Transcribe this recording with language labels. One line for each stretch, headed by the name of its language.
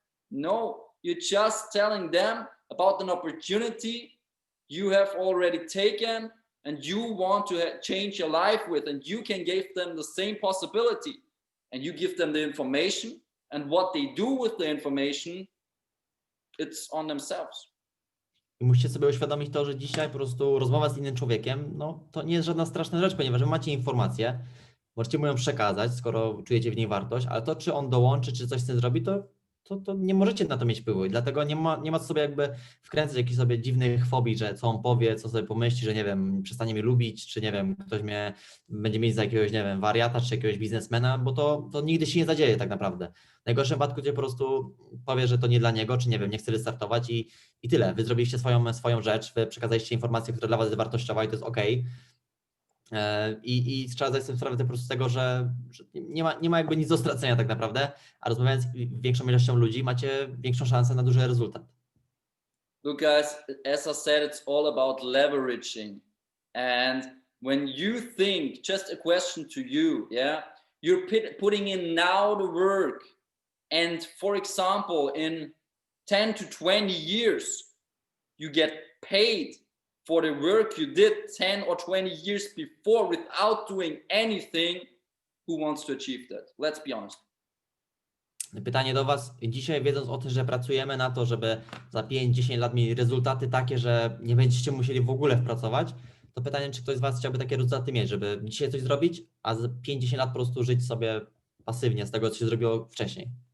English: No, you're just telling them about an opportunity you have already taken and you want to change your life with, and you can give them the same possibility, and you give them the information, and what they do with the information, it's on themselves.
Polish: I musicie sobie uświadomić to, że dzisiaj po prostu rozmowa z innym człowiekiem, no to nie jest żadna straszna rzecz, ponieważ wy macie informację, możecie mu ją przekazać, skoro czujecie w niej wartość, ale to, czy on dołączy, czy coś z tym zrobi, to nie możecie na to mieć wpływu i dlatego nie ma co sobie jakby wkręcać jakichś sobie dziwnych fobii, że co on powie, co sobie pomyśli, że nie wiem, przestanie mnie lubić, czy nie wiem, ktoś mnie będzie mieć za jakiegoś, nie wiem, wariata, czy jakiegoś biznesmena, bo to nigdy się nie zadzieje tak naprawdę. W najgorszym wypadku gdzie po prostu powie, że to nie dla niego, czy nie wiem, nie chce wystartować i tyle. Wy zrobiliście swoją rzecz, wy przekazaliście informację, która dla was jest wartościowa i to jest okej. I trzeba zdać sobie sprawę po prostu z tego, że nie ma jakby nic do stracenia tak naprawdę, a rozmawiając z większą ilością ludzi macie większą szansę na duży rezultat.
English: Look guys, as I said, it's all about leveraging. And when you think, just a question to you, you're putting in now the work, and for example, in 10 to 20 years, you get paid for the work you did 10 or 20 years before without doing anything. Who wants to achieve that? Let's be honest.
Polish: Pytanie do was, dzisiaj wiedząc o tym, że pracujemy na to, żeby za 5-10 lat mieli rezultaty takie, że nie będziecie musieli w ogóle wpracować, to pytanie, czy ktoś z was chciałby takie rezultaty mieć, żeby dzisiaj coś zrobić, a za 5-10 lat po prostu żyć sobie pasywnie z tego, co się zrobiło wcześniej.